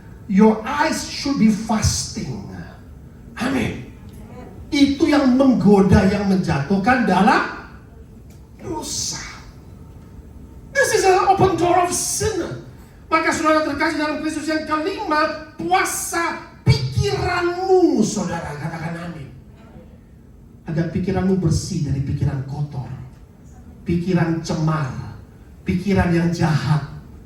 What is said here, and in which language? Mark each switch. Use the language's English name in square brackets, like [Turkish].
[English] Your eyes should be fasting. [Indonesian] Amin. Itu yang menggoda, yang menjatuhkan dalam dosa. [English] This is an open door of sin. [Indonesian] Maka saudara terkasih dalam Kristus, yang kelima, puasa pikiranmu, saudara, katakan amin. Agar pikiranmu bersih dari pikiran kotor, pikiran cemar, pikiran yang jahat.